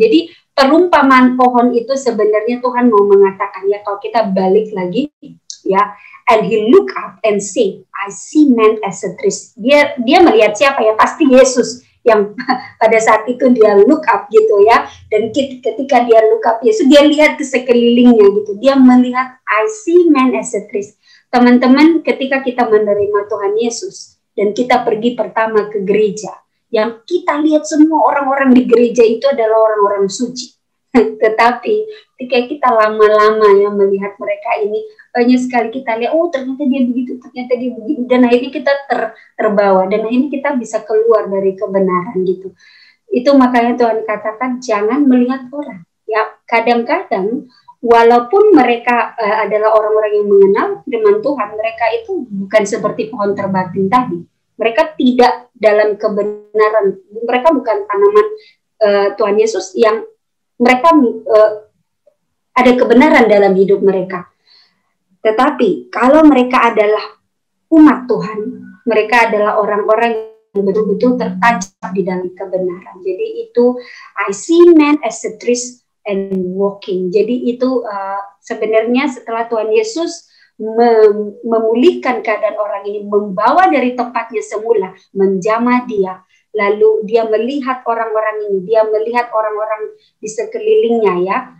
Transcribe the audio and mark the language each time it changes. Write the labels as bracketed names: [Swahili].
[Indonesian] Jadi perumpamaan pohon itu sebenarnya Tuhan mau mengatakan, ya, kalau kita balik lagi, ya, [English] and he look up and say, I see man as a tree. [Indonesian] Dia melihat siapa, ya? Pasti Yesus yang pada saat itu dia [English] look up [Indonesian] gitu, ya. Dan ketika dia [English] look up [Indonesian] Yesus, dia lihat ke sekelilingnya gitu. Dia melihat [English] I see man as a tree. [Indonesian] Teman-teman, ketika kita menerima Tuhan Yesus dan kita pergi pertama ke gereja, yang kita lihat semua orang-orang di gereja itu adalah orang-orang suci. Tetapi ketika kita lama-lama ya melihat mereka ini, banyak sekali kita lihat, oh ternyata dia begitu, ternyata dia begitu, dan akhirnya kita terbawa, dan akhirnya kita bisa keluar dari kebenaran gitu. Itu makanya Tuhan katakan jangan melihat orang. Ya, kadang-kadang walaupun mereka adalah orang-orang yang mengenal firman Tuhan, mereka itu bukan seperti pohon terbatin tadi. Mereka tidak dalam kebenaran. Mereka bukan tanaman Tuhan Yesus yang mereka ada kebenaran dalam hidup mereka. Tetapi kalau mereka adalah umat Tuhan, mereka adalah orang-orang yang betul-betul tertancap di dalam kebenaran. Jadi itu [English] I see man as a tree and walking. [Indonesian] Jadi itu sebenarnya setelah Tuhan Yesus memulihkan keadaan orang ini, membawa dari tempatnya semula, menjamah dia, lalu dia melihat orang-orang ini, dia melihat orang-orang di sekelilingnya, ya.